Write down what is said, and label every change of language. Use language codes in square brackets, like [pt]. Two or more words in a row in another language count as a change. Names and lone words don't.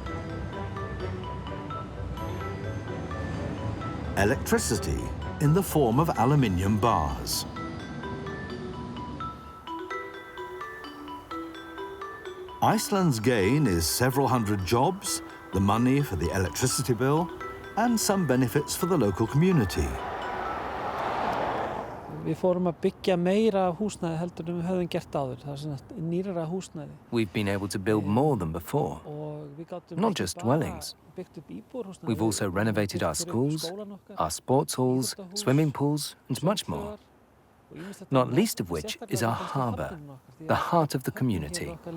[en] Electricity in the form of aluminium bars. Iceland's gain is several hundred jobs, the money for the electricity bill, and some benefits for the local community. [is] Við fórum að byggja meira húsnæði heldur en við höfum gert áður. Það svona nýrara húsnæði. [en] We've been able to build more than before, not just dwellings. We've also renovated our schools, our sports halls, swimming pools, and much more. Not least of which is our harbour, the heart of the community.